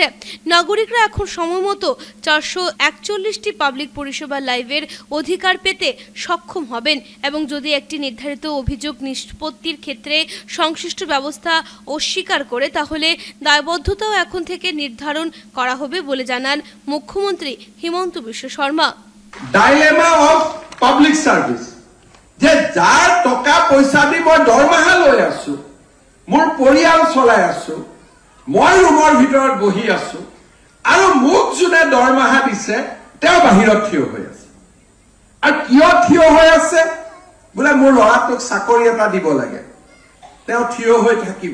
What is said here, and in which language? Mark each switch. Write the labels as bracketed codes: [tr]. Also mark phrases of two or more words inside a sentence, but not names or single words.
[bn] নাগরিকরা এখন সময়মতো 441টি পাবলিক পরিষেবা লাইভের অধিকার পেতে সক্ষম হবেন এবং যদি একটি নির্ধারিত অভিযোগ নিষ্পত্তির ক্ষেত্রে সংশ্লিষ্ট ব্যবস্থা অস্বীকার করে, তাহলে দায়বদ্ধতাও এখন থেকে নির্ধারণ করা হবে বলে জানান মুখ্যমন্ত্রী হিমন্ত বিশ্ব শর্মা। [en] dilemma of public service, [as] যে যার টকা পয়সা দি মই দৰমহা লৈ আছো, মোৰ পৰিয়াল চলাই আছো, মই ৰুমৰ ভিতৰত বহি আছো আৰু মোক যোনে দৰমহা দিছে তেওঁ বাহিৰত থিয় হৈ আছে। আৰু কিয় থিয় হৈ আছে? বোলে মোৰ ল'ৰাটোক চাকৰি এটা দিব লাগে, তেওঁ থিয় হৈ থাকিব।